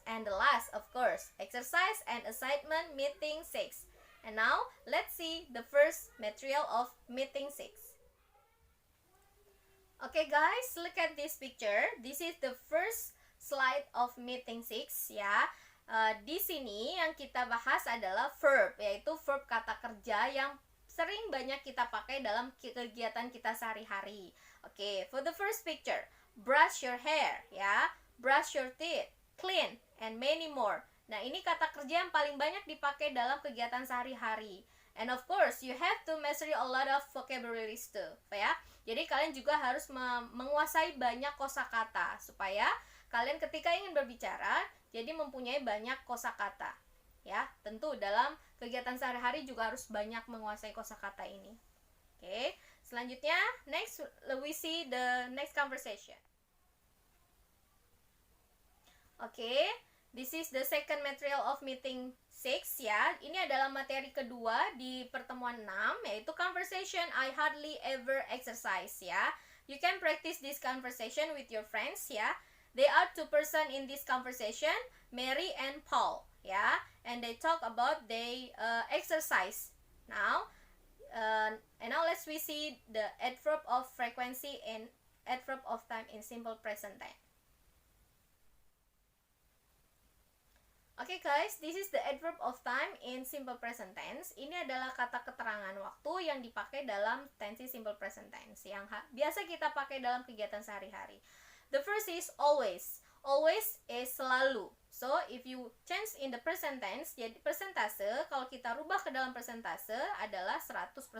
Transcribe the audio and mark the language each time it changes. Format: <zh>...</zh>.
<en>And the last, of course, exercise and assignment meeting 6. And now, let's see the first material of meeting 6. Okay guys, look at this picture. This is the first slide of meeting 6 ya.</en> <id>Di sini yang kita bahas adalah verb, yaitu verb kata kerja yang sering banyak kita pakai dalam kegiatan kita sehari-hari.</id> <en>Oke, for the first picture, brush your hair ya, brush your teeth, clean, and many more.</en> <id>Nah, ini kata kerja yang paling banyak dipakai dalam kegiatan sehari-hari.</id> <en>And of course, you have to master a lot of vocabularies too, ya.</en> <id>Jadi kalian juga harus menguasai banyak kosakata supaya kalian ketika ingin berbicara jadi mempunyai banyak kosakata. Ya, tentu dalam kegiatan sehari-hari juga harus banyak menguasai kosakata ini.</id> <en>Oke,</en> <id>selanjutnya</id> <en>next we see the next conversation. Oke, this is the second material of meeting 6 ya.</en> <id>Ini adalah materi kedua di pertemuan 6, yaitu</id> <en>conversation I hardly ever exercise</en> <id>ya.</id> <en>You can practice this conversation with your friends ya. They are two person in this conversation, Mary and Paul ya. And they talk about they exercise. Now, and now let's we see the adverb of frequency and adverb of time in simple present time. Oke guys, this is the adverb of time in simple present tense.</en> <id>Ini adalah kata keterangan waktu yang dipakai dalam tensi simple present tense yang biasa kita pakai dalam kegiatan sehari-hari.</id> <en>The first is always. Always is selalu. So, if you change in the present tense,</en> <id>jadi persentase, kalau kita rubah ke dalam persentase adalah 100%.</id>